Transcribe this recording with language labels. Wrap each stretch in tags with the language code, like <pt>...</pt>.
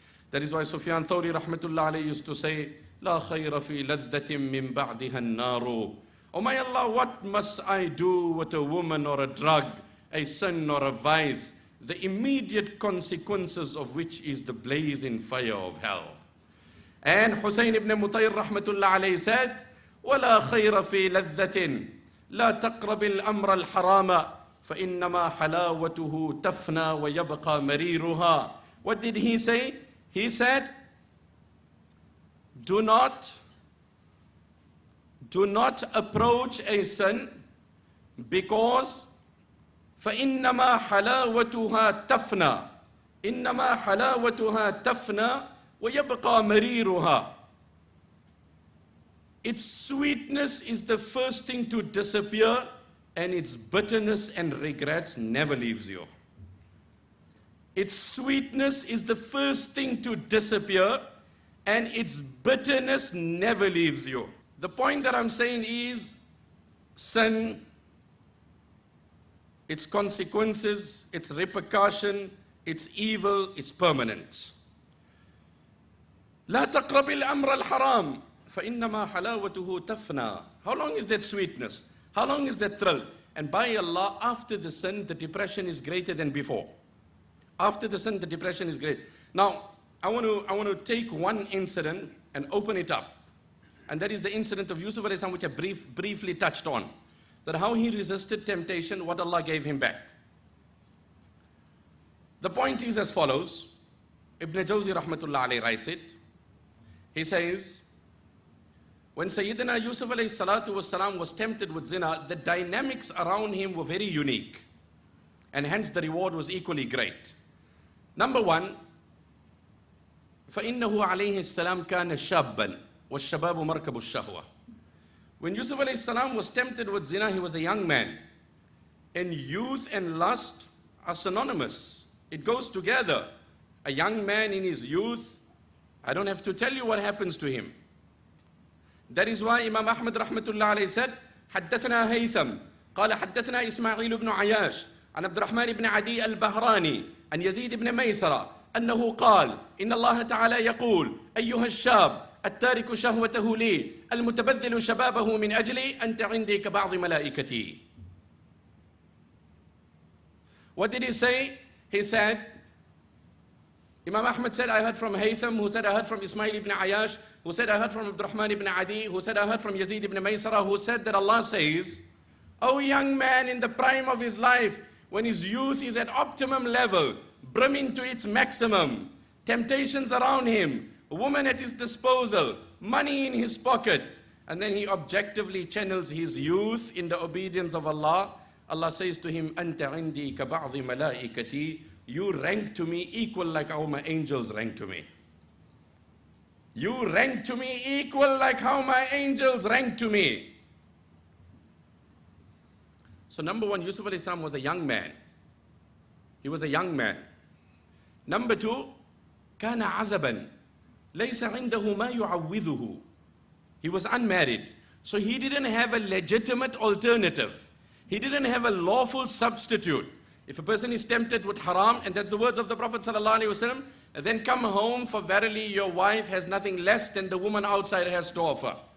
<en>That is why Sufyan Thawri rahmatullah alayhi used to say,</en> <ar>La khayra fi ladhatin min ba'diha an-naru.</ar> <en>Oh my Allah, what must I do with a woman or a drug, a sin or a vice, the immediate consequences of which is the blazing fire of hell. And Hussein ibn Mutayr rahmatullah alayhi said,</en> <ar>وَلَا خَيْرَ فِي لَذَّةٍ لَا تَقْرَبِ الْأَمْرَ الْحَرَامَ فَإِنَّمَا حَلَاوَتُهُ تَفْنَى وَيَبْقَى مَرِيرُهَا.</ar> <en>What did he say? He said, do not approach a sin because</en> <ar>فَإِنَّمَا حَلَاوَتُهَا تَفْنَى إِنَّمَا حَلَاوَتُهَا تَفْنَى وَيَبْقَى مَرِيرُهَا.</ar> <en>Its sweetness is the first thing to disappear, and its bitterness and regrets never leaves you. Its sweetness is the first thing to disappear, and its bitterness never leaves you. The point that I'm saying is, sin its consequences, its repercussion, its evil is permanent.</en> <ar>لا تقرب الأمر الحرام فإنما حلاوته تفنى.</ar> <en>How long is that sweetness? How long is that thrill? And by Allah, after the sin, the depression is greater than before. After the sin, the depression is great. Now, I want to take one incident and open it up. And that is the incident of Yusuf alayhi salam, which I briefly touched on. That how he resisted temptation, what Allah gave him back. The point is as follows. Ibn Jawzi rahmatullah alayhi writes it. He says, when Sayyidina Yusuf alayhi salatu wasalam was tempted with zina, the dynamics around him were very unique. And hence the reward was equally great. Number one,</en> <ar>فَإِنَّهُ عَلَيْهِ السَّلَامُ كَانَ شَابًّا وَالشَّبَابُ مَرْكَبُ الشَّهْوَةِ.</ar> <en>When Yusuf alayhi salam was tempted with zina, he was a young man. And youth and lust are synonymous. It goes together. A young man in his youth, I don't have to tell you what happens to him. That is why Imam Ahmad rahmatullah alayhi said,</en> <ar>حدثنا هيثم قال حدثنا إسماعيل بن عياش عن عبد الرحمن بن عدي البهراني عن يزيد بن ميسرة أنه قال إن الله تعالى يقول أيها الشاب التارك شهوته لي المتبذل شبابه من أجلي أنت عندي كبعض ملائكتي.</ar> <en>What did he say? He said, Imam Ahmad said, I heard from Haytham, who said, I heard from Ismail ibn Ayash, who said, I heard from Abdurrahman ibn Adi, who said, I heard from Yazid ibn Maysara, who said that Allah says, O young man in the prime of his life, when his youth is at optimum level, brimming to its maximum, temptations around him, a woman at his disposal, money in his pocket, and then he objectively channels his youth in the obedience of Allah. Allah says to him,</en> <ar>Anta indi ka ba'dhi malaikati.</ar> <en>You rank to me equal like how my angels rank to me. You rank to me equal like how my angels rank to me. So number one, Yusuf alayhi salam was a young man. He was a young man.</en> <ar>Number two, كان عزبا ليس عنده ما يعوضه.</ar> <en>He was unmarried. So he didn't have a legitimate alternative. He didn't have a lawful substitute. If a person is tempted with haram, and that's the words of the Prophet ﷺ, then come home, for verily your wife has nothing less than the woman outside has to offer.</en>